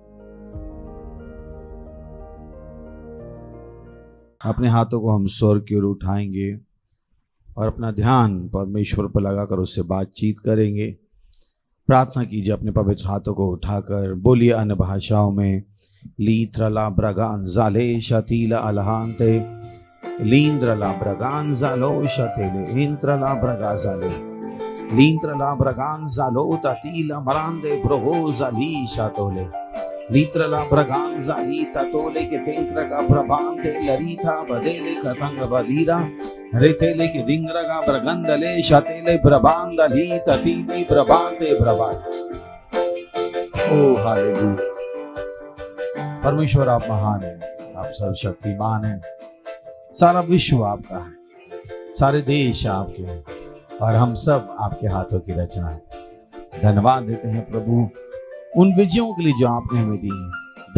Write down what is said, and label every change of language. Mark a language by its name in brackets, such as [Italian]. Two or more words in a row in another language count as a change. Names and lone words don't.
[Hindi] अपने हाथों को हम स्वर्ग की ओर उठाएंगे और अपना ध्यान परमेश्वर पर लगाकर उससे बातचीत करेंगे। प्रार्थना कीजिए अपने पवित्र हाथों को उठाकर, बोलिए अन्य भाषाओं में। लीत्रला ब्रगान जाले शतीला अलहांते लींद्रला ब्रगान जालो शतेले इंत्रला ब्रगा जाले लींत्रला ब्रगान जालो ततीला मरांदे ब्रोहो जाली शातोले लीत्रला ब्रगान जाली ततोले के तेंक्र का प्रभांते लरीथा बदेले कतंग बदीरा रेतेले के दिंग्रगा ब्रगंदले शतेले प्रभांदली ततीली प्रभांते प्रभा। ओ हालेलुया। परमेश्वर आप महान हैं, आप सर्वशक्तिमान हैं। सारा विश्व आपका है, सारे देश आपके हैं और हम सब आपके हाथों की रचना है। धन्यवाद देते हैं प्रभु उन विजयों के लिए जो आपने हमें दी है।